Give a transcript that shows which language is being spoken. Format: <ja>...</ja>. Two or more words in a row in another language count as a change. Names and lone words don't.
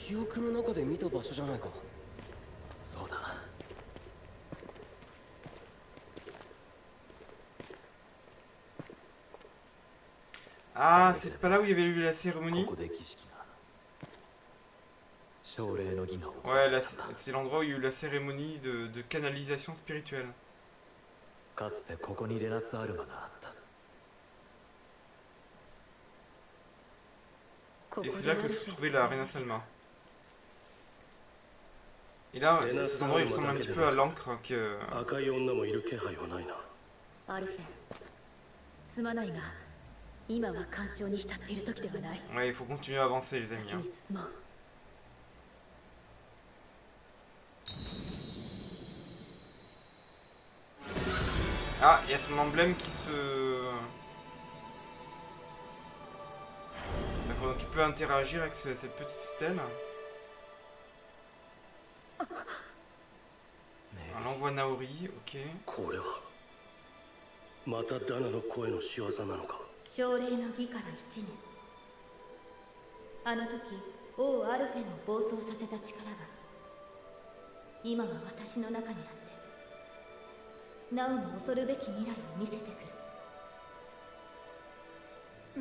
<ja>クの中で見た場所じゃないか。そうだ。</ja> <fr>Ah, c'est pas là où il y avait eu la cérémonie?</fr> <ja>ここで儀式が奨励の儀が行わ</ja> <fr>Ouais,</fr> <ja>れ</ja> <fr>là,</fr> <ja>たんだ。</ja> <fr>c'est l'endroit où il y a eu la cérémonie de canalisation spirituelle.</fr> <ja>かつてここにレナスアルマがあった。ここ</ja> <fr>Et</fr> <ja>で</ja> <fr>c'est là</fr> <ja>ア</ja> <fr>que</fr> <ja>ル</ja> <fr>se</fr> <ja>フェ</ja> <fr>trouvait la Reina Salma. Et là, Reina cet endroit il ressemble un Salma petit peu à l'encre que...</fr> <ja>赤い女もいる気配はないな。アルフェすまないが今は干渉に浸っている時ではない。</ja> <fr>Ouais, il faut continuer à avancer les amis.</fr> <ja>先</ja> <fr>Hein.</fr> <ja>に進もう。</ja> <fr>Ah, il y a son emblème qui se... D'accord, donc il peut interagir avec cette petite stèle.</fr> <ja>ね</ja> <fr>Alors, là on voit Naori, ok.</fr> <ja>これはまたダナの声の仕業なのか。奨励の儀から1年。あの時王アルフェンを暴走させた力が今は私の中にあってなおも恐るべき未来を見せてくる。</ja>